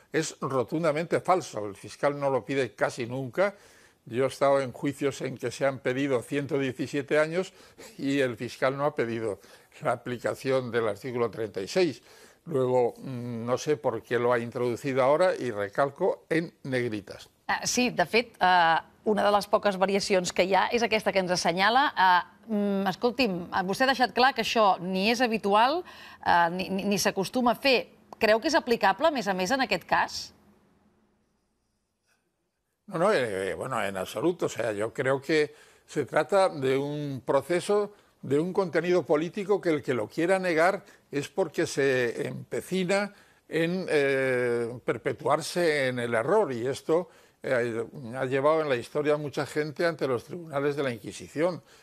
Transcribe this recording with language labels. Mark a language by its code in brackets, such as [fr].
[es] Es rotundamente falso. El fiscal no lo pide casi nunca. Yo he estado en juicios en que se han pedido 117 años y el fiscal no ha pedido la aplicación del artículo 36. Luego, no sé por qué lo ha introducido ahora i recalco en negritas. [ca] Sí, de fet, una de les poques variacions que hi ha és aquesta que ens assenyala. Escolti'm, vostè ha deixat clar que això ni és habitual ni s'acostuma a fer. Creu que és aplicable, a més, en aquest cas? [es] No, bueno, en absoluto. O sea, yo creo que se trata de un proceso, de un contenido político que el que lo quiera negar es porque se empecina en perpetuarse en el error, y esto ha llevado en la historia a mucha gente ante los tribunales de la Inquisición.